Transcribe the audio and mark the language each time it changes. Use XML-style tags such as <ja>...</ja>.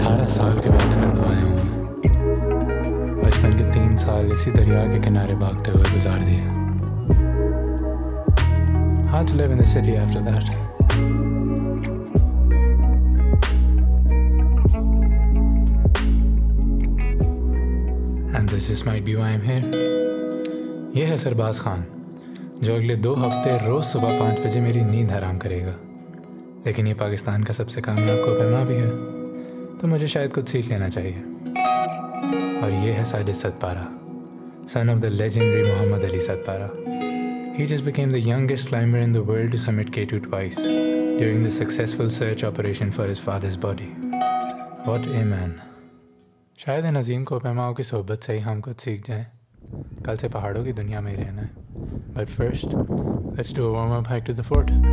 <hi>साल के बाद स्कर्दू आया हूँ। बचपन के 3 साल इसी दरिया के किनारे भागते हुए गुजार दिए।</hi> <en>Hard to live in the city after that. And this just might be why I'm here.</en> <hi>ये है सरबाज खान, जो अगले 2 हफ्ते रोज सुबह 5 बजे मेरी नींद हराम करेगा। लेकिन ये पाकिस्तान का सबसे कामयाब कोपैमा भी है, तो मुझे शायद कुछ सीख लेना चाहिए। और ये है Sajid Satpara,</hi> <en>son of the legendary Muhammad Ali Satpara. He just became the youngest climber in the world to summit K2 twice during the successful search operation for his father's body. What a man.</en> <hi>शायद इन अजीम कोपैमाओं की सोहबत से ही हम कुछ सीख जाएं। कल से पहाड़ों की दुनिया में ही रहना है।</hi> <en>But first, let's do a warm-up hike to the fort.</en>